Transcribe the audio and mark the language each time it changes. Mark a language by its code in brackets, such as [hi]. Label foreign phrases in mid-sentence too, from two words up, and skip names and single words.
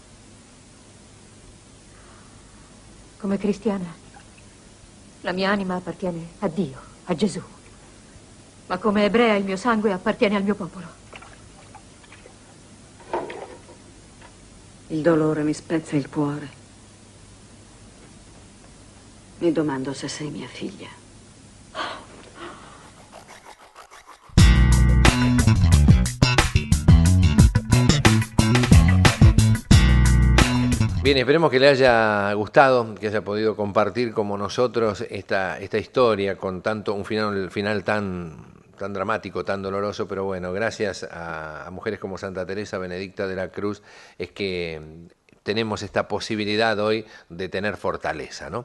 [it] Come cristiana, la mia anima appartiene a Dio, a Gesù. Ma come ebrea il mio sangue appartiene al mio popolo. Il dolore mi spezza il cuore. Mi domando se sei mia figlia. [es] Bien, esperemos que le haya gustado, que haya podido compartir como nosotros esta historia con tanto un final tan dramático, tan doloroso, pero bueno, gracias a mujeres como Santa Teresa Benedicta de la Cruz es que tenemos esta posibilidad hoy de tener fortaleza, ¿no?